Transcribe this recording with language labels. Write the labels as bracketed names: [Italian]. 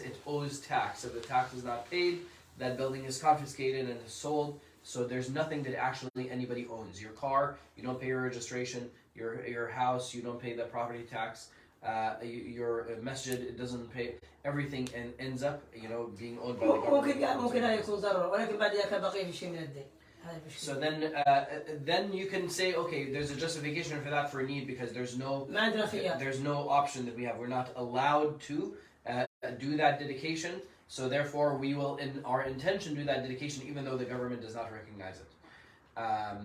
[English] It owes tax. If the tax is not paid, that building is confiscated and is sold. So there's nothing that actually anybody owns. Your car, you don't pay your registration. Your house, you don't pay the property tax. Your masjid, it doesn't pay everything, and ends up, being owned by the government. [Arabic] ممكن هذا يكون ضرر ولكن بعد ذلك بقي في شيء من الدين. [English] So then you can say, okay, there's a justification for that for need because there's no option that we have. We're not allowed to do that dedication. So therefore, we will, in our intention, do that dedication even though the government does not recognize it.